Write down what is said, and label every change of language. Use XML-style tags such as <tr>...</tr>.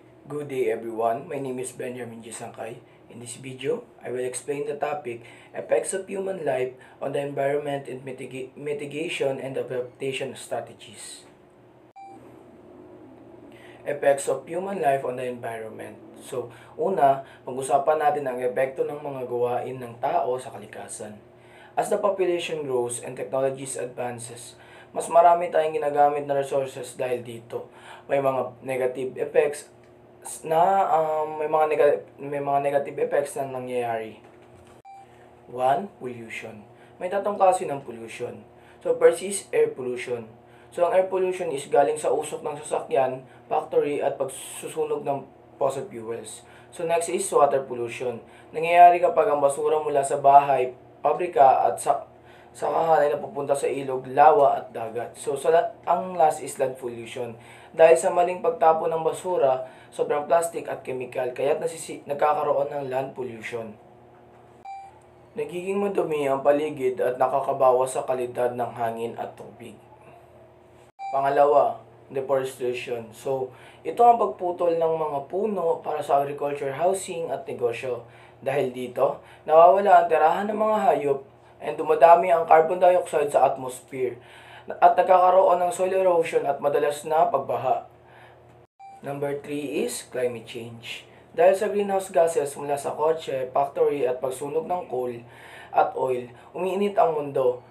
<en>Good day everyone, my name is Benjamin G. Sangkay. In this video, I will explain the topic, Effects of Human Life on the Environment and Mitigation and Adaptation Strategies. Effects of Human Life on the Environment.</en> <tl>So, una, pag-usapan natin ang epekto ng mga gawain ng tao sa kalikasan.</tl> <en>As the population grows and technologies advances,</en> <tl>mas marami tayong ginagamit na resources dahil dito. May mga negative effects na may mga negative effects na nangyayari.</tl> <en>1. Pollution.</en> <tl>May tatlong klase ng pollution. So,</tl> <en>first is air pollution.</en> <tl>So, ang air pollution is galing sa usok ng sasakyan, factory, at pagsusunog ng fossil fuels.</tl> <en>So, next is water pollution.</en> <tl>Nangyayari kapag ang basura mula sa bahay, pabrika, at sa kahanay na pupunta sa ilog, lawa, at dagat. So, ang last is land pollution. Dahil sa maling pagtapon ng basura, sobrang plastic at chemical, kaya't nagkakaroon ng land pollution. Nagiging madumi ang paligid at nakakabawas sa kalidad ng hangin at tubig. Pangalawa, deforestation. So, ito ang pagputol ng mga puno para sa agriculture, housing at negosyo. Dahil dito, nawawala ang tirahan ng mga hayop and dumadami ang carbon dioxide sa atmosphere at nagkakaroon ng soil erosion at madalas na pagbaha.</tl> <en>Number 3 is climate change.</en> <tl>Dahil sa greenhouse gases mula sa kotse, factory at pagsunog ng coal at oil, umiinit ang mundo.</tl>